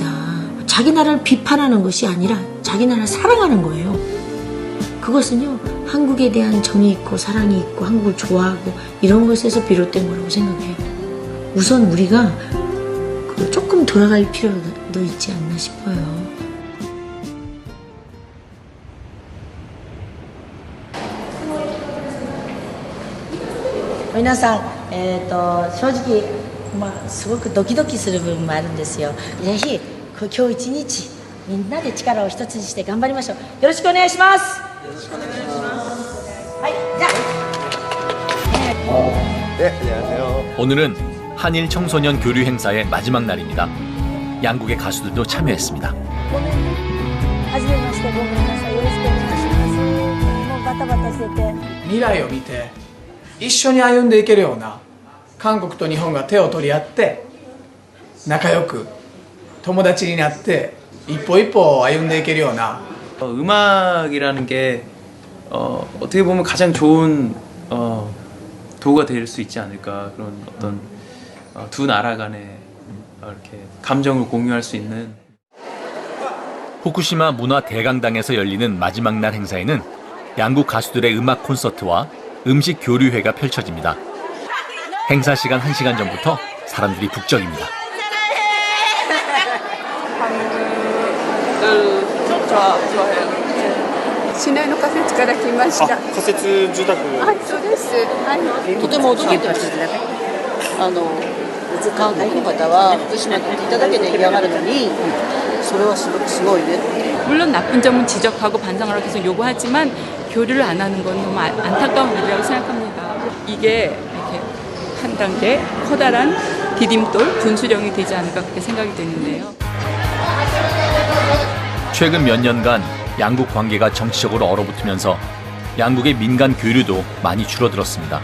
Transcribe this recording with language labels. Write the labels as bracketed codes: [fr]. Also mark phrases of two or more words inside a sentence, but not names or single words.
[ko] 자기 나라를 비판하는 것이 아니라 자기 나라를 사랑하는 거예요. 그것은요 한국에 대한 정이 있고 사랑이 있고 한국을 좋아하고 이런 것에서 비롯된 거라고 생각해요. 우선 우리가 조금 돌아갈 필요도 있지 않나 싶어요. [ja] 皆さん、正直、すごくドキドキする部分もあるんですよ。ぜひ今日一日みんなで力を一つにして頑張りましょう。よろしくお願いします。よろしくお願いします。はい、じゃあ。 [ko] 네, 안녕하세요. 오늘은 한일 청소년 교류 행사의 마지막 날입니다. 양국의 가수들도 참여했습니다. [ja] はじめまして、ごめんなさい。よろしくお願いします。もうバタバタしてて。未来を見て一緒に歩んでいけるような韓国と日本が手を取り合って仲良く友達になって一歩一歩歩んでいけるような [ko] 음악이라는 게 어떻게 보면 가장 좋은 도구가 될 수 있지 않을까 그런 어떤 두 나라 간의 이렇게 감정을 공유할 수 있는 후쿠시마 문화 대강당에서 열리는 마지막 날 행사에는 양국 가수들의 음악 콘서트와 음식 교류회가 펼쳐집니다. 행사 시간 1시간 전부터 사람들이 북적입니다. 좋아해요. [ja] 시내の仮設から来ました。仮設住宅。はい、そうです。はい。とても驚いてましたね。韓国の方は福島に行っていただけで嫌がるのに、それはすごいねって。 [ko] 물론 나쁜 점은 지적하고 반성하라고 계속 요구하지만 교류를 안 하는 건 너무 안타까운 일이라고 생각합니다. 이게 이렇게 한 단계 커다란 디딤돌, 분수령이 되지 않을까 그렇게 생각이 되는데요. 최근 몇 년간 양국 관계가 정치적으로 얼어붙으면서 양국의 민간 교류도 많이 줄어들었습니다.